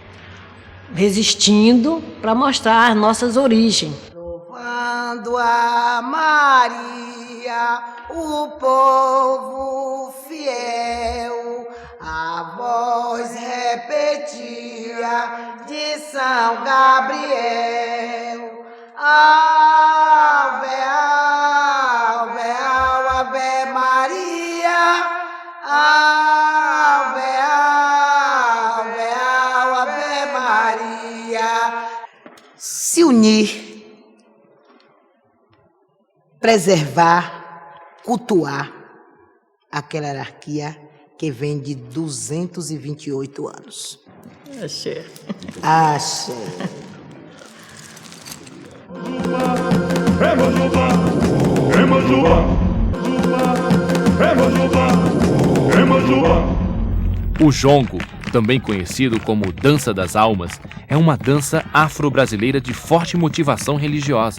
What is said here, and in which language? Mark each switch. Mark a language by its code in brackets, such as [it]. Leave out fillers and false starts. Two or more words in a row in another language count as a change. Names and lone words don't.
[pt] Resistindo para mostrar as nossas origens. Louvando a Maria, o povo fiel, a voz repetia de São Gabriel. Ave, ave, ave Maria, ave, ave, ave Maria. Se unir, preservar, cultuar aquela hierarquia que vem de 228 anos. Axé. Axé. O jongo, também conhecido como Dança das Almas, é uma dança afro-brasileira de forte motivação religiosa.